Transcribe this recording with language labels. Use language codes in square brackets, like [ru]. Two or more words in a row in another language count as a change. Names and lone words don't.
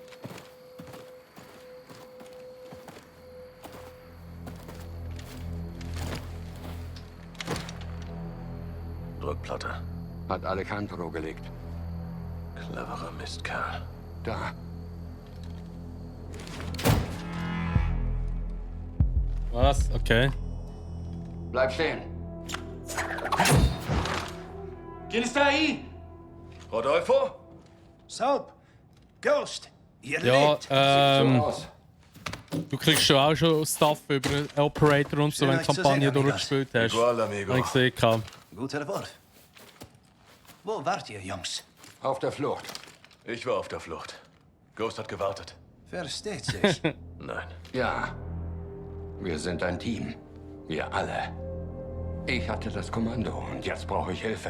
[de] Druckplatte. Hat Alejandro gelegt. Cleverer Mistkerl. Da. Was? Okay. Bleib stehen. [es] ¿Quién está ahí? Rodolfo? [de] Soap. Ghost. Ihr Ja, lebt. du kriegst schon auch schon Stuff über Operator und so, wenn du die Kampagne durchgespielt hast. [es] Igual, amigo. [de] Hab ich gesehen. Guter Wort. Wo wart ihr, Jungs? Auf der Flucht. Ich war auf der Flucht. Ghost hat gewartet. Versteht sich. Nein. Ja. Wir sind ein Team. Wir alle. Ich hatte das Kommando und jetzt brauche ich Hilfe.